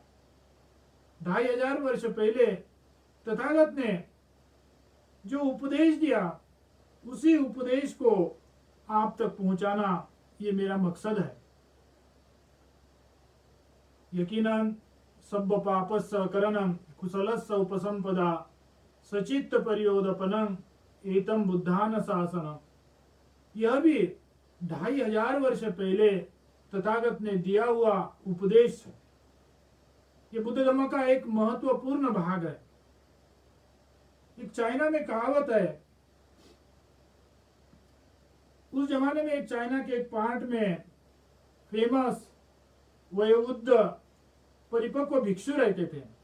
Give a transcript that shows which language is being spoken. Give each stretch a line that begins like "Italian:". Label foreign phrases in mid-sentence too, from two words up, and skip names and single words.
Hindi: 2500 वर्ष पहले तथागत ने जो उपदेश दिया, उसी उपदेश को आप तक पहुंचाना ये मेरा मकसद है।
Pali: यकीनन सब पापस्य अकरणम कुशलस्य उपसंपदा सचित्त परियोदपनम एतम बुद्धान शासनम,
Hindi: यह भी 2500 वर्ष पहले तथागत ने दिया हुआ उपदेश है। ये बुद्ध धर्म का एक महत्वपूर्ण भाग है। एक चाइना में कहावत है, उस जमाने में एक चाइना के एक पार्ट में फेमस वयोवृद्ध परिपक्व भिक्षु रहते थे।